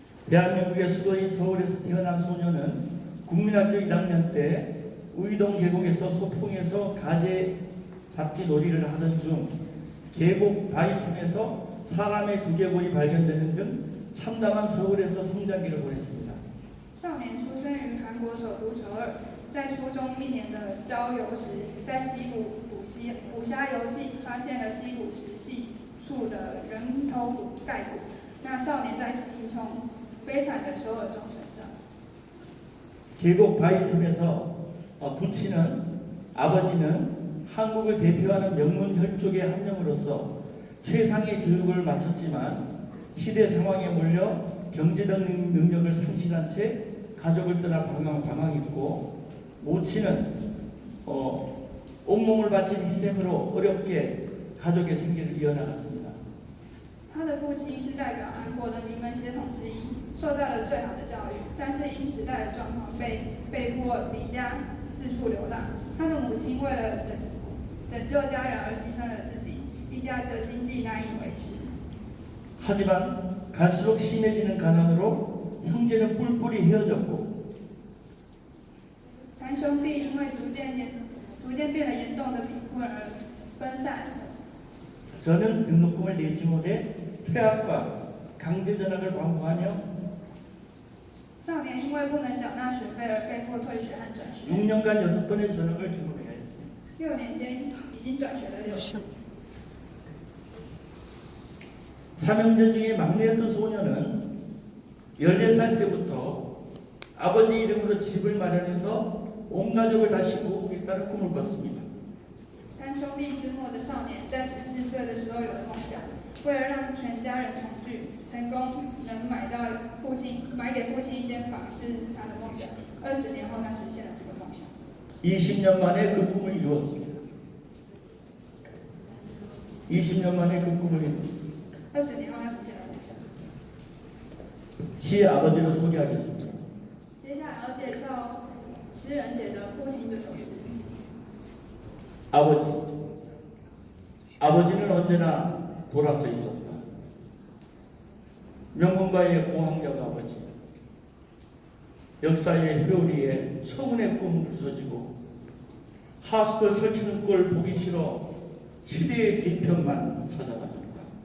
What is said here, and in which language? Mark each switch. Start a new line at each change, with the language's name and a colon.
Korean: 대한민국의 수도인 서울에서 태어난 소녀는 국민학교 1학년 때 우이동 계곡에서 소풍에서 가재 잡기 놀이를 하던 중 계곡 바위 틈에서 사람의 두개골이 발견되는 등 참담한 서울에서 성장기를 보냈습니다.
Chinese: 少年出生于韩国首都首尔，在初中1年的郊游时，在溪谷捕虾游戏，发现了溪谷石系处的人头盖骨。那少年在贫穷悲惨的首尔中成长。
Korean: 계곡 바위 틈에서 부친은 아버지는 한국을 대표하는 명문 혈족의 한 명으로서 최상의 교육을 마쳤지만 시대 상황에 몰려 경제적 능력을 상실한 채 가족을 떠나 방황했고, 모친은 온몸을 바친 희생으로 어렵게 가족의 생계를 이어나갔습니다.
Chinese: 他的父亲是代表韩国的名门血统之一，受到了最好的教育，但是因时代的状况被迫离家四处流浪。他的母亲为了拯救家人而牺牲了自己，一家的经济难以维持。
Korean: 하지만 갈수록 심해지는 가난으로 형제는 뿔뿔이 헤어졌고,
Chinese: 三兄弟因为逐渐变得严重的贫困而分散。
Korean: 저는 등록금을 내지 못해 퇴학과 강제 전학을 반복하며
Chinese: 少年因为不能缴纳学费而被迫退学和转学。
Korean: 6년간 6번의 전학을 경험해야 했습니다.
Chinese: 6年间已经转学了6次。
Korean: 삼형제 중에 막내였던 소녀는 14살 때부터 아버지 이름으로 집을 마련해서 온 가족을 다시 모으겠다는 꿈을 꿨습니다.
Chinese: 三兄弟之末的少年在14岁的时候有了梦想，为了让全家人重聚，成功能买给父亲一间房是他的梦想。 20年后，他实现了这个梦想。
Korean: 20년 만에 그 꿈을 이루었습니다. 20년 만에 그 꿈을 이루었습니다.
Chinese: 20年后，他实现了梦想。
Korean: 시의 아버지를 소개하겠습니다.
Chinese: 接下来要介绍诗人写的《父亲》这首诗。
Korean: 아버지는 언제나 돌아서 있었다. 명문가의 고학력 아버지, 역사의 회오리에 청운의 꿈 부서지고 하수도 설치는 꼴 보기 싫어 시대의 뒤편만 찾아다닌다.